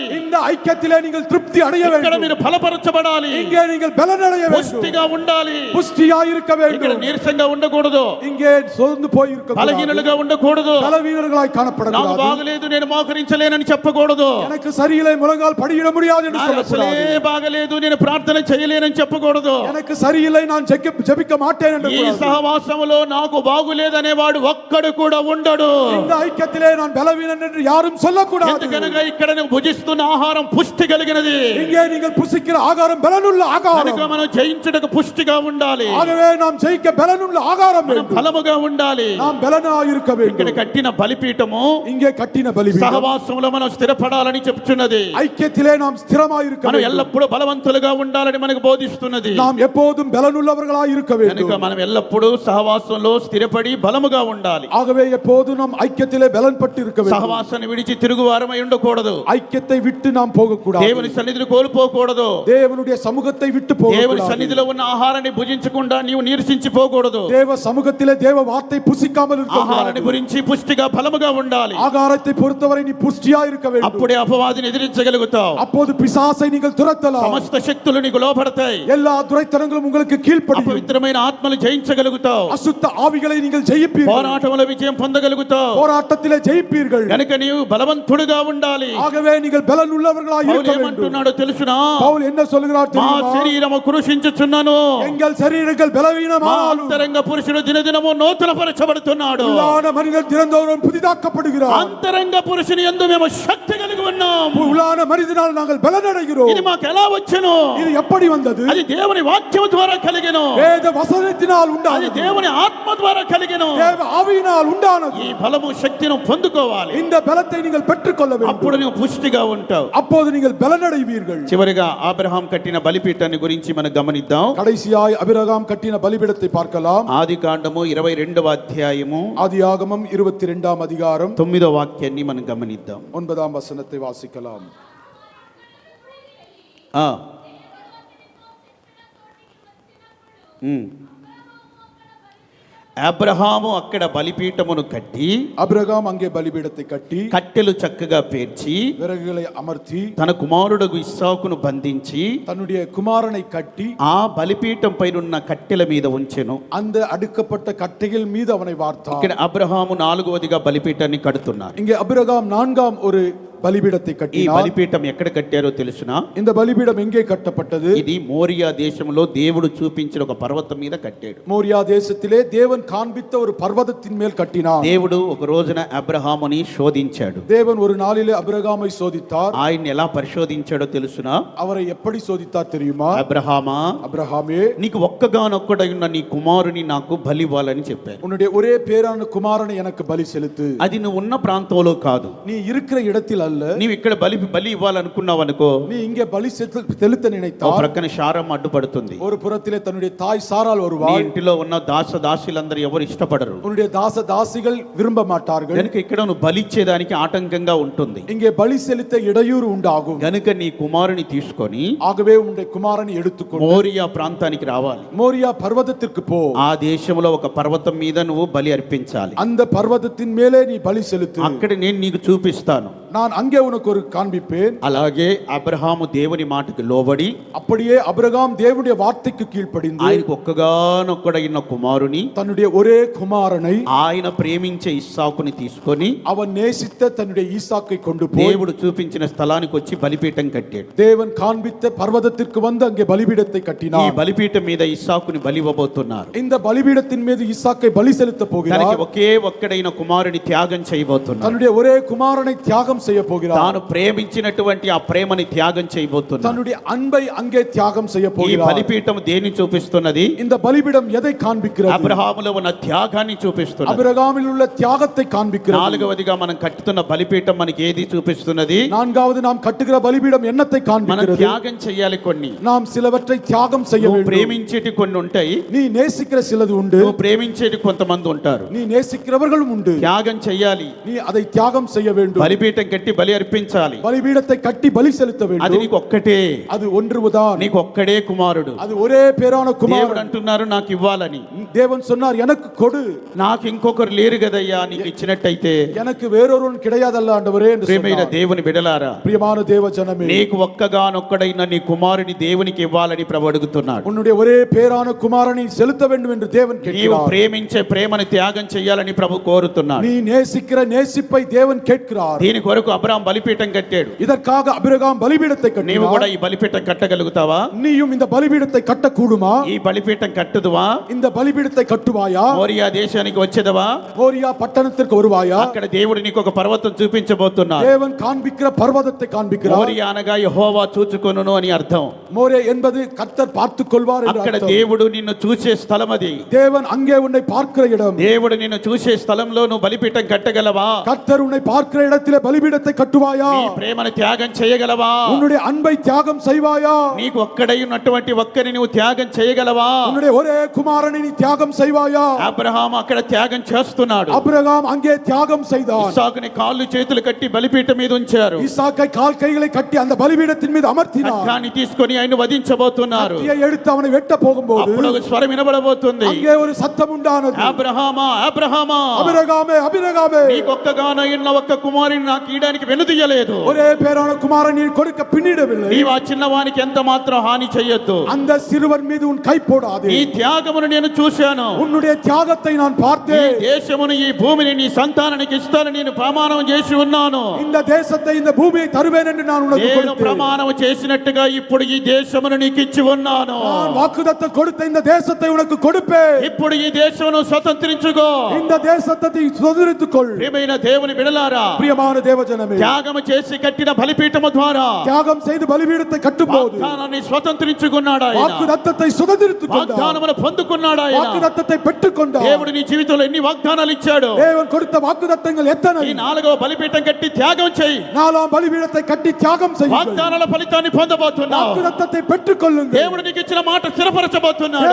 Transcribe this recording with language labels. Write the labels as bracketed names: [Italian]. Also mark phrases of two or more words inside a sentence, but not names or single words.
[Tamil] இந்த ஐக்கியத்திலே நீங்கள் திருப்தி அடைய வேண்டும். [Telugu] ఇక్కడ మీరు బలపరచబడాలి. [Tamil] இங்கே நீங்கள் பலன் அடைய வேண்டும். [Telugu] పుష్టిగా ఉండాలి. [Tamil] புஷ்டியாய் இருக்க [Telugu] ఇక్కడ [Tamil] வேண்டும். [Telugu] నీరసంగా ఉండకూడదు. [Tamil] இங்கே సోర్ந்து போய் இருக்க கூடாது. [Telugu] బలహీనులుగా ఉండకూడదు. [Tamil] பலவீனர்களாய் [Telugu] నాకు [Tamil] காணப்படக்கூடாது. [Telugu] బాగలేదు నేను మోకరించలేనని చెప్పకూడదు. [Tamil] எனக்கு சரியில்லை முழங்கால் படியிட முடியாது என்று [Telugu] నాకు అసలే [Tamil] சொல்லக்கூடாது. [Telugu] బాగలేదు నేను ప్రార్థన చేయలేనని చెప్పకూడదు. [Tamil] எனக்கு சரியில்லை நான் ஜெபிக்க மாட்டேன் என்று [Telugu] ఈ [Tamil] கூடாது. [Telugu] సహవాసములో నాకు బాగులేదనేవాడు ఒక్కడు కూడా ఉండడు. [Tamil] இந்த ஐக்கியத்திலே நான் பலவீனன் என்று யாரும் சொல்லக்கூடாது. [Telugu] ఎందుకనగా ఇక్కడ నువ్వు భుజిస్తున్న ఆహారం పుష్టి కలిగినది. [Tamil] இங்கே நீங்கள் புசிக்கிற ஆகாரம் பலனுள்ள ஆகாரம். [Telugu] కనుక మనం జయించుటకు పుష్టిగా ఉండాలి. [Tamil] ஆகவே நாம் ஜெயிக்க பலனுள்ள ஆகாரம் [Telugu] మనం [Tamil] வேண்டும். [Telugu] బలముగా ఉండాలి. [Tamil] நாம் பலனாய் இருக்க [Telugu] ఇక్కడ [Tamil] வேண்டும். [Telugu] కట్టిన బలిపీఠము இங்கே కట్టిన బలిపీఠం సహవాసంలో మనం స్థిరపడాలని చెప్తున్నది. [Tamil] ஐக்கியத்திலே நாம் ஸ்திரமாய் இருக்க [Telugu] మనం [Tamil] வேண்டும். [Telugu] ఎల్లప్పుడూ బలవంతులుగా ఉండాలని మనకు బోధిస్తున్నది. [Tamil] நாம் எப்போதும் பலனுள்ளவர்களாய் இருக்க [Telugu] కనుక [Tamil] வேண்டும். [Telugu] మనం ఎల్లప్పుడూ సహవాసంలో స్థిరపడి బలముగా ఉండాలి. [Tamil] ஆகவே எப்போதும் நாம் ஐக்கியத்திலே பலன் பட்டு இருக்க வேண்டும். [Telugu] సహవాసాన్ని విడిచి తిరుగువారమై ఉండకూడదు. [Tamil] ஐக்கியத்தை விட்டு நாம் போகக்கூடாது. [Telugu] దేవుని సన్నిధిని కోల్పోకూడదు. [Tamil] தேவனுடைய சமூகத்தை விட்டு [Telugu] దేవుని [Tamil] போகக்கூடாது. [Telugu] సన్నిధిలో ఉన్న ఆహారాన్ని భుజించకుండా నీవు నీరసించిపోకూడదు. [Tamil] தேவ சமூகத்திலே தேவ வார்த்தை புசிக்காமல் இருக்க [Telugu] ఆహారాన్ని [Tamil] கூடாது. [Telugu] గురించి పుష్టిగా బలముగా ఉండాలి. [Tamil] ஆகாரத்தை பொறுத்தவரை நீ புஷ்டியாய் இருக்க வேண்டும். [Telugu] అప్పుడే అపవాదిని ఎదిరించగలుగుతావు. [Tamil] அப்போது பிசாசை நீங்கள் துரத்தலாம். [Telugu] సమస్త శక్తులు నీకు లోబడతాయి. [Tamil] எல்லா துரைத்தனங்களும் உங்களுக்கு கீழ்ப்படியும். [Telugu] అపవిత్రమైన ఆత్మలు జయించగలుగుతావు. [Tamil] அசுத்த ஆவிகளை நீங்கள் ஜெயிப்பீர்கள். [Telugu] పోరాటంలో విజయం పొందగలుగుతావు. [Tamil] போராட்டத்திலே ஜெயிப்பீர்கள். [Telugu] కనుక నీవు బలవంతుడుగా ఉండాలి. [Tamil] ஆகவே நீங்கள் பலன் உள்ளவர்களாய் [Telugu] పౌలు [Tamil] இருக்க வேண்டும். [Telugu] ఏమంటున్నాడో తెలుసునా? [Tamil] பவுல் என்ன சொல்கிறார் [Telugu] మా [Tamil] தெரியுமா? [Telugu] శరీరము కృషించుచున్నాను. [Tamil] எங்கள் சரீரங்கள் [Telugu] మా [Tamil] பலவீனமானாலும் [Telugu] అంతరంగ పురుషుడు దినదినము నూతనపరచబడుతున్నాడు. [Tamil] உள்ளான மனிதன் தினந்தோறும் புதிதாக்கப்படுகிறார். [Telugu] అంతరంగ పురుషుని యందు మేము శక్తి కలిగి ఉన్నాం. [Tamil] உள்ளான மனிதனால் நாங்கள் பலனடைகிறோம். [Telugu] ఇది మాకు ఎలా వచ్చును? [Tamil] இது எப்படி வந்தது? [Telugu] అది దేవుని వాక్యం ద్వారా కలిగెను. [Tamil] வேத வசனத்தினால் [Telugu] అది [Tamil] உண்டானது. [Telugu] దేవుని ఆత్మ ద్వారా కలిగెను. [Tamil] தேவ ஆவியினால் உண்டானது. [Telugu] ఈ బలము శక్తిని పొందుకోవాలి. [Tamil] இந்த பலத்தை நீங்கள் பெற்றுக்கொள்ள [Telugu] అప్పుడు [Tamil] வேண்டும். [Telugu] నువ్వు పుష్టిగా ఉంటావు. [Tamil] அப்போது நீங்கள் பலனடைவீர்கள். [Telugu] చివరిగా అబ్రహాం కట్టిన బలిపీఠాన్ని గురించి మనం గమనిద్దాం. [Tamil] கடைசியாய் அபிரகாம் கட்டின பலிபீடத்தை பார்க்கலாம். [Telugu] ఆది కాండము 22వ అధ్యాయము [Tamil] ஆதியாகமம் 22ஆம் அதிகாரம் [Telugu] 9వ వాక్యాన్ని మనం గమనిద్దాం. [Tamil] 9ஆம் வசனத்தை வாசிக்கலாம். [Telugu] అబ్రహాము అక్కడ బలిపీఠమును కట్టి [Tamil] அபிரகாம் அங்கே பலிபீடத்தை கட்டி [Telugu] కట్టెలు చక్కగా పేర్చి [Tamil] விறகுகளை அமர்த்தி [Telugu] తన కుమారుడు ఇస్సాకును బంధించి [Tamil] தன்னுடைய குமாரனை கட்டி [Telugu] ఆ బలిపీఠం పైనున్న కట్టెల మీద ఉంచెను. [Tamil] அந்த அடுக்கப்பட்ட கட்டைகள் மீது அவனை வார்த்தான். [Telugu] ఇక్కడ అబ్రహాము 4వదిగా బలిపీఠాన్ని కడుతున్నారు. [Tamil] இங்கே அபிரகாம் 4ஆம் ஒரு பலிபீடத்தை [Telugu] ఈ [Tamil] கட்டினார். [Telugu] బలిపీఠం ఎక్కడ కట్టారో తెలుసునా? [Tamil] இந்த பலிபீடம் எங்கே கட்டப்பட்டது? [Telugu] ఇది మోరియా దేశంలో దేవుడు చూపించిన ఒక పర్వతం మీద కట్టాడు. [Tamil] மோரியா தேசத்திலே தேவன் காண்பித்த ஒரு பர்வதத்தின் மேல் கட்டினார். [Telugu] దేవుడు ఒక రోజున అబ్రహాముని శోధించాడు. [Tamil] தேவன் ஒரு நாளிலே அபிரகாமை சோதித்தார். [Telugu] ఆయన్ని ఎలా పరిశోధించాడో తెలుసునా? [Tamil] அவரை எப்படி சோதித்தார் தெரியுமா? [Telugu] అబ్రహామా, [Tamil] அபிரகாமே, [Telugu] నీకు ఒక్కగానొక్కడై ఉన్న నీ కుమారుని నాకు బలివ్వాలని చెప్పారు. [Tamil] உன்னுடைய ஒரே பேரான குமாரனை எனக்கு பலி செலுத்து. [Telugu] అది నువ్వు ఉన్న ప్రాంతంలో కాదు. [Tamil] நீ இருக்கிற இடத்தில் அல்ல. [Telugu] నీవు ఇక్కడ బలి ఇవ్వాలనుకున్నావు అనుకో, [Tamil] நீ இங்கே பலி செலுத்த [Telugu] ఓ [Tamil] நினைத்தால் [Telugu] ప్రక్కన శారం అడ్డుపడుతుంది. [Tamil] ஒரு புறத்திலே தன்னுடைய தாய் சாரால் [Telugu] నీ [Tamil] வருவாள். [Telugu] ఇంటిలో ఉన్న దాసులందరూ ఎవరు ఇష్టపడరు. [Tamil] உன்னுடைய தாசிகள் விரும்ப மாட்டார்கள். [Telugu] కనుక ఇక్కడ నువ్వు బలిచ్చేదానికి ఆటంకంగా ఉంటుంది. [Tamil] இங்கே பலி செலுத்த இடையூறு உண்டாகும். [Telugu] గనుక నీ కుమారుని తీసుకొని [Tamil] ஆகவே உன்னுடைய குமாரனை எடுத்துக்கொண்டு [Telugu] మోరియా ప్రాంతానికి రావాలి. [Tamil] மோரியா பர்வதத்திற்கு போ. [Telugu] ఆ దేశంలో ఒక పర్వతం మీద నువ్వు బలి అర్పించాలి. [Tamil] அந்த பர்வதத்தின் மேலே நீ பலி செலுத்து. [Telugu] అక్కడ నేను నీకు చూపిస్తాను. [Tamil] நான் அங்கே உனக்கு ஒரு காண்பிப்பேன். [Telugu] అలాగే అబ్రహాము దేవుని మాటకు లోబడి [Tamil] அப்படியே அபிரகாம் தேவனுடைய வார்த்தைக்கு கீழ்ப்படிந்து [Telugu] ఆయనకు ఒక్కగానొక్కడైన కుమారుని [Tamil] தன்னுடைய ஒரே குமாரனை [Telugu] ఆయన ప్రేమించే ఇస్సాకుని తీసుకొని [Tamil] அவன் நேசித்த தன்னுடைய ஈசாக்கை கொண்டு போய் [Telugu] దేవుడు చూపించిన స్థలానికి వచ్చి బలిపీఠం కట్టాడు. [Tamil] தேவன் காண்பித்த பர்வதத்திற்கு வந்து அங்கே பலிபீடத்தை [Telugu] ఈ [Tamil] கட்டினார். [Telugu] బలిపీఠం మీద ఇస్సాకుని బలివ్వబోతున్నారు. [Tamil] இந்த பலிபீடத்தின் மீது ஈசாக்கை பலி செலுத்த [Telugu] తనకి [Tamil] போகிறார். [Telugu] ఒకే ఒక్కడైన కుమారుని త్యాగం చేయబోతున్నారు. [Tamil] தன்னுடைய ஒரே குமாரனை தியாகம் செய்ய போகிறார். [Telugu] తాను ప్రేమించినటువంటి ఆ ప్రేమని త్యాగం చేయబోతున్నారు. [Tamil] தன்னுடைய அன்பை அங்கே தியாகம் செய்ய [Telugu] ఈ [Tamil] போகிறார். [Telugu] బలిపీఠం దేన్ని చూపిస్తున్నది? [Tamil] இந்த பலிபீடம் எதை காண்பிக்கிறது? [Telugu] అబ్రహాములో ఉన్న త్యాగాన్ని చూపిస్తున్నది. [Tamil] அபிரகாமில் உள்ள தியாகத்தை காண்பிக்கிறது. [Telugu] నాలుగవదిగా మనం కట్టుతున్న బలిపీఠం మనకి ఏది చూపిస్తున్నది? [Tamil] நான்காவது நாம் கட்டுகிற பலிபீடம் என்னத்தை [Telugu] మనం [Tamil] காண்பிக்கிறது? [Telugu] త్యాగం చేయాలి. కొన్ని [Tamil] நாம் சிலவற்றை தியாகம் செய்ய [Telugu] నువ్వు [Tamil] வேண்டும். [Telugu] ప్రేమించేటి కొన్ని ఉంటాయి, [Tamil] நீ நேசிக்கிற சிலது உண்டு, [Telugu] నువ్వు ప్రేమించేటి కొంతమంది ఉంటారు. [Tamil] நீ நேசிக்கிறவர்களும் உண்டு. [Telugu] త్యాగం చేయాలి. [Tamil] நீ அதை தியாகம் செய்ய வேண்டும். [Telugu] బలిపీఠం కట్టి బలి అర్పించాలి. [Tamil] பலிபீடத்தை கட்டி பலி செலுத்த [Telugu] అది [Tamil] வேண்டும். [Telugu] నీకు ఒక్కటే, [Tamil] அது ஒன்றுதான். [Telugu] నీకు ఒక్కడే కుమారుడు. [Tamil] அது ஒரே பேரான [Telugu] దేవుడు [Tamil] குமாரன். [Telugu] అంటున్నారు నాకు ఇవ్వాలని. [Tamil] தேவன் சொன்னார் எனக்கு கொடு. [Telugu] నాకు ఇంకొకరు లేరు కదయ్యా, నీకు ఇచ్చినట్టయితే. [Tamil] எனக்கு வேறொருவன் கிடையாதல்ல ஆண்டவரே என்று [Telugu] ప్రియమైన [Tamil] சொன்னார். [Telugu] దేవుని బిడలారా, [Tamil] பிரியமான தேவ ஜனமே, [Telugu] నీకు ఒక్కగానొక్కడైన నీ కుమారుని దేవునికి ఇవ్వాలని ప్రభు అడుగుతున్నాడు. [Tamil] உன்னுடைய ஒரே பேரான குமாரனை செலுத்த வேண்டும் என்று தேவன் [Telugu] నీవు [Tamil] கேட்கிறார். [Telugu] ప్రేమించే ప్రేమని త్యాగం చేయాలని ప్రభు కోరుతున్నాడు. [Tamil] நீ நேசிக்கிற நேசிப்பை தேவன் கேட்கிறார். [Telugu] దీని కొరకు అబ్రహాం బలిపీఠం కట్టాడు. [Tamil] இதற்காக அபிரகாம் பலிபீடத்தை [Telugu] నీవు కూడా [Tamil] கட்டினார். [Telugu] ఈ బలిపీఠం కట్టగలుగుతావా? [Tamil] நீயும் இந்த பலிபீடத்தை கட்டக்கூடுமா? [Telugu] ఈ బలిపీఠం కట్టుదువా? [Tamil] இந்த பலிபீடத்தை கட்டுவாயா? [Telugu] మోరియా దేశానికి వచ్చేదవా? [Tamil] மோரியா பட்டணத்திற்கு வருவாயா? [Telugu] అక్కడ దేవుడు నీకు ఒక పర్వతం చూపించబోతున్నాడు. [Tamil] தேவன் காண்பிக்கிற பர்வதத்தை காண்பிக்கிறார். [Telugu] మోరియా అనగా యెహోవా చూచుకొనును అని అర్థం. [Tamil] மோரே என்பது கர்த்தர் பார்த்துக் கொள்வார் என்று [Telugu] అక్కడ [Tamil] அர்த்தம். [Telugu] దేవుడు నిన్ను చూసే స్థలం అది. [Tamil] தேவன் அங்கே உன்னை பார்க்கிற இடம். [Telugu] దేవుడు నిన్ను చూసే స్థలంలో నువ్వు బలిపీఠం కట్టగలవా? [Tamil] கர்த்தர் உன்னை பார்க்கிற இடத்திலே பலிபீடத்தை கட்டுவாயா? [Telugu] నీ ప్రేమను త్యాగం చేయగలవా? [Tamil] உன்னுடைய அன்பை தியாகம் செய்வாயா? [Telugu] నీకు ఒక్కడై ఉన్నటువంటి ఒక్కరిని నువ్వు త్యాగం చేయగలవా? [Tamil] உன்னுடைய ஒரே குமாரனை நீ தியாகம் செய்வாயா? [Telugu] అబ్రహాము అక్కడ త్యాగం చేస్తున్నాడు. [Tamil] அபிரகாம் அங்கே தியாகம் செய்தான். [Telugu] ఇస్సాకుని కాళ్ళు చేతులు కట్టి బలిపీఠం మీద ఉంచారు. [Tamil] ஈசாக்கை கால் கைகளை கட்டி அந்த பலிபீடத்தின் மீது அமர்த்தினார். [Telugu] ఖడ్గాన్ని తీసుకొని ఆయన వధించబోతున్నారు. [Tamil] கத்தியை எடுத்து அவனை வெட்ட போகும்போது [Telugu] అప్పుడు ఒక స్వరం వినబడబోతుంది. [Tamil] அங்கே ஒரு சத்தம் உண்டானது. [Telugu] అబ్రహామా అబ్రహామా, [Tamil] அபிரகாமே అபிரகாமே, [Telugu] నీకొక్కగానైన ఒక్క కుమారుని నాకు ఇయడానికి వెనుదీయలేదు. [Tamil] ஒரே பேரான குமாரன் நீ கொடுக்க பின்னிடவில்லை. [Telugu] నీవు ఆ చిన్నవానికి ఎంత మాత్రం హాని చేయొద్దు. [Tamil] அந்த சிறுவன் மீது உன் கை போடாதே. [Telugu] ఈ త్యాగమును నేను చూశాను. [Tamil] உன்னுடைய தியாகத்தை நான் [Telugu] ఈ [Tamil] பார்த்தேன். [Telugu] దేశమును ఈ భూమిని నీ సంతానానికి ఇస్తానని నేను ప్రమాణం చేసి ఉన్నాను. [Tamil] இந்த தேசத்தை இந்த பூமியை தருவேன் என்று நான் உனக்கு [Telugu] నేను [Tamil] கொடுத்தேன். [Telugu] ప్రమాణం చేసినట్టుగా ఇప్పుడు ఈ దేశమును నీకు ఇచ్చి ఉన్నాను. [Tamil] நான் வாக்குத்தத்தம் கொடுத்த இந்த தேசத்தை உனக்கு கொடுப்பேன். [Telugu] ఇప్పుడు ఈ దేశమును స్వతంత్రించుకో. [Tamil] இந்த தேசத்தை சுதந்திரித்துக் கொள். [Telugu] ప్రియమైన దేవుని బిడలారా, [Tamil] பிரியமான தேவஜனமே, [Telugu] త్యాగము చేసి కట్టిన బలిపీఠము ద్వారా [Tamil] தியாகம் செய்து பலிபீடத்தை கட்டும்போது [Telugu] వాగ్దానాన్ని స్వతంత్రించుకున్నాడు ఆయన. [Tamil] வாக்குத்தத்தத்தை சுதந்திரித்துக் கொண்டார். [Telugu] వాగ్దానమును పొందుకున్నాడు ఆయన. [Tamil] வாக்குத்தத்தத்தை பெற்றுக் கொண்டார். [Telugu] దేవుడు నీ జీవితంలో ఎన్ని వాగ్దానాలు ఇచ్చాడు. [Tamil] தேவன் கொடுத்த வாக்குத்தத்தங்கள் எத்தனை? [Telugu] ఈ 4వ బలిపీఠం కట్టి త్యాగం చేయి. [Tamil] 4ஆம் பலிபீடத்தை கட்டி தியாகம் செய்யுங்கள். [Telugu] వాగ్దానాల ఫలితాన్ని పొందబోతున్నావు. [Tamil] வாக்குத்தத்தத்தை பெற்றுக் கொள்ளுங்கள். [Telugu] దేవుడు నీకు ఇచ్చిన మాట స్థిరపరచబోతున్నాడు.